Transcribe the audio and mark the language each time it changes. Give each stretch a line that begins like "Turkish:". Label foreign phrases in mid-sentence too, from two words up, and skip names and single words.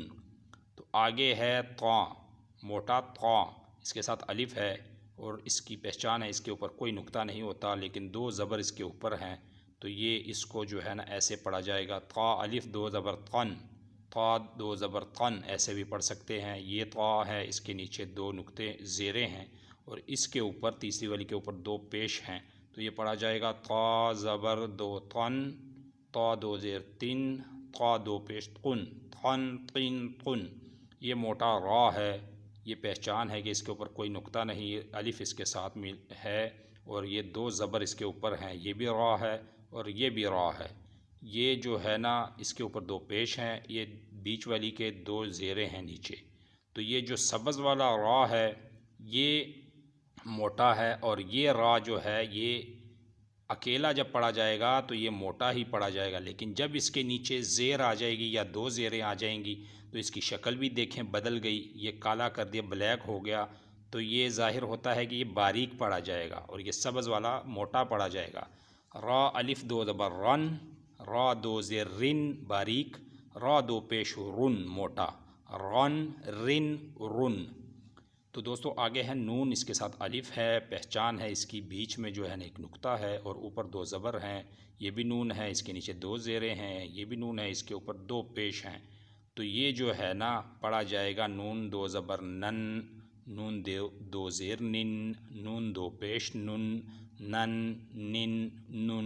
Urdu: تو آگے ہے طو، موٹا طو، اس کے ساتھ الف ہے اور اس کی پہچان ہے، اس کے اوپر کوئی نقطہ نہیں ہوتا لیکن 2 زبر اس کے اوپر ہیں. تو یہ اس کو جو ہے نا ایسے پڑھا جائے گا طو الف 2 زبر تن، طو 2 زبر تن، ایسے بھی پڑھ سکتے ہیں. یہ طو ہے، اس کے نیچے 2 نقطے زیریں ہیں اور اس کے اوپر تیسری والی کے اوپر 2 پیش ہیں. तो تو یہ پڑھا جائے گا تا زبر دو تن، تا دو زیر تن، تا دو پیش قن، تھن قن قن۔ یہ موٹا را ہے، یہ پہچان ہے کہ اس کے اوپر کوئی نقطہ نہیں، الف اس کے ساتھ ہے، اور یہ دو زبر اس کے اوپر ہیں، یہ بھی را ہے اور یہ بھی را ہے۔ یہ جو ہے نا اس کے اوپر دو پیش ہیں، یہ بیچ والی کے دو زیریں ہیں نیچے۔ تو یہ جو سبز والا را ہے یہ موٹا ہے، اور یہ را جو ہے یہ اکیلا جب پڑھا جائے گا تو یہ موٹا ہی پڑھا جائے گا، لیکن جب اس کے نیچے زیر آ جائے گی یا دو زیریں آ جائیں گی تو اس کی شکل بھی دیکھیں بدل گئی، یہ کالا کر دیا، بلیک ہو گیا، تو یہ ظاہر ہوتا ہے کہ یہ باریک پڑھا جائے گا، اور یہ سبز والا موٹا پڑھا جائے گا۔ را الف دو زبر رن، را دو زیر رن باریک، را دو پیش رن موٹا، رن رن رن۔ تو دوستو آگے ہے نون، اس کے ساتھ الف ہے، پہچان ہے اس کی، بیچ میں جو ہے نا ایک نقطہ ہے اور اوپر دو زبر ہیں، یہ بھی نون ہے، اس کے نیچے دو زیریں ہیں، یہ بھی نون ہے، اس کے اوپر دو پیش ہیں۔ تو یہ جو ہے نا پڑھا جائے گا نون دو زبر نن، نون دو زیر نن، نون دو پیش نن، نن نن نن۔